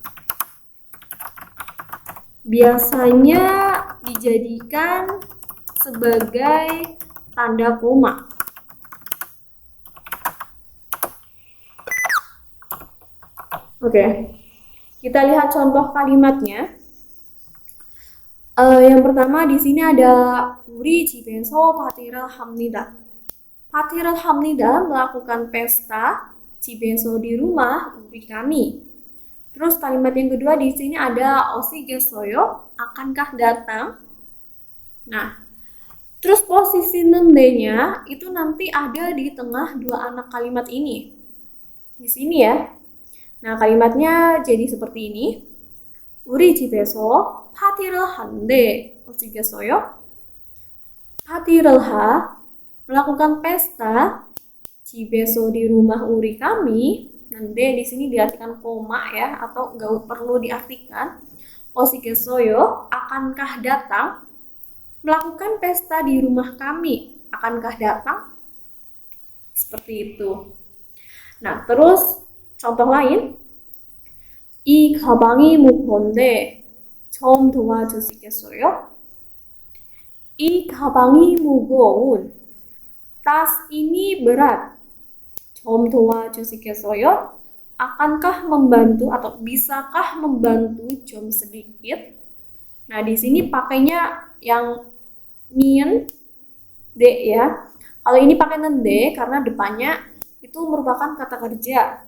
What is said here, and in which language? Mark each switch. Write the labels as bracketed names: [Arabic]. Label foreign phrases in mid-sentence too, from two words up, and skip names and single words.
[Indonesian] Biasanya dijadikan sebagai tanda koma. Oke, kita lihat contoh kalimatnya. Yang pertama di sini ada [Korean] 우리 집에서 파티를 합니다. 파티를 합니다 [Indonesian] melakukan pesta, 집에서 di rumah, 우리 kami. Terus kalimat yang kedua di sini ada 오시겠어요? Akankah datang? Nah, terus posisi nende-nya itu nanti ada di tengah dua anak kalimat ini. Di sini ya. Nah, kalimatnya jadi seperti ini. [Korean] 우리 집에서 파티를 한대. 오시겠어요? 파티를 [Indonesian] melakukan pesta. 집에서 di rumah uri kami. Nande di sini diartikan koma ya, atau nggak perlu diartikan. 오시겠어요? Akankah datang? Melakukan pesta di rumah kami. Akankah datang? Seperti itu. Nah, terus contoh lain. [Korean] 이 가방이 무거운데 좀 도와주시겠어요? 이 가방이 무거운. [Indonesian] Tas ini berat. [Korean] 좀 도와주시겠어요? [Indonesian] Akankah membantu atau bisakah membantu 좀 sedikit? Nah, di sini pakainya yang mien de ya. Kalau ini pakai nende karena depannya itu merupakan kata kerja.